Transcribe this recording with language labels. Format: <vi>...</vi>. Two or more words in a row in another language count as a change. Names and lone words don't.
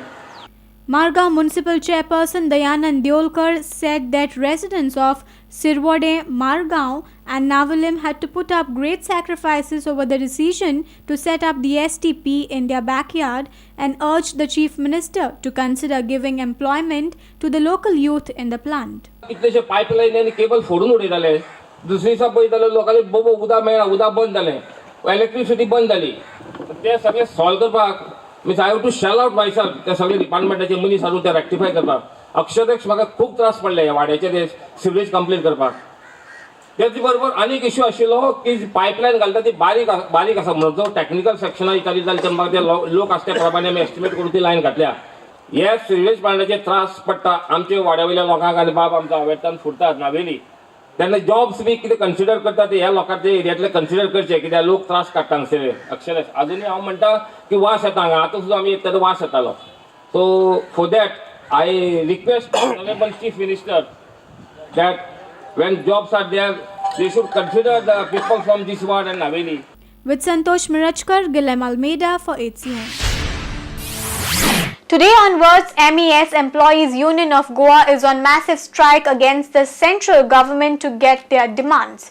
<en>Margao Municipal Chairperson Dayanand Deolkar said that residents of Sirwade, Margao and Navalim had to put up great sacrifices over the decision to set up the STP in their backyard and urged the Chief Minister to consider giving employment to the local youth in the plant.</en> <kok>कितलेशे पाईपलाईन आणि केबल फोडून उडयताले. दुसरे दिसा पळयताले लोकांनी बोबो उदक मेळना, उदक बंद जालें, इलेक्ट्रिसिटी बंद जाली. ते सगळे सॉल्व करपाक</kok> <en>means I have to shell out myself.</en> <kok>ते सगळे डिपार्टमेंटाचे मनीस हाडून ते रेक्टिफाय करपाक अक्षरशः म्हाका खूब त्रास पडले ह्या वाड्याचे ते सिवरेज कंप्लीट करपाक. त्याच बरोबर आनीक इश्यू आशिल्लो की पायपलायन घालता ती बारीक आसा म्हणून जो टॅक्निकल सेक्शनाक विचारीत जाल्यार ते म्हाका ते लोक आसा त्या प्रमाणे आमी एस्टिमेट करून ती लायन घातल्या. हे सिवरेज प्लांटाचे त्रास पडटा आमच्या वाड्या वयल्या लोकांक आनी बाब आमचो आवेतान फुटतात नावेली. तेन्ना जॉब्स बी कितें कन्सिडर करतात ह्या लोकांचे एरियांतले कन्सिडर करचे, कित्याक लोक त्रास काडटा हांगसर अक्षरश. अजुनूय हांव म्हणटा की वास येता हांगा, आतां सुद्दां आमी येता वास येतालो.</kok> <en>So for that I request Honourable Chief Minister that when jobs are there they should consider the people from this ward and Naveli. With Santosh Mirachkar, Guilhem Almeida for Hcn. Today onwards, MES Employees Union of Goa is on massive strike against the central government to get their demands.</en>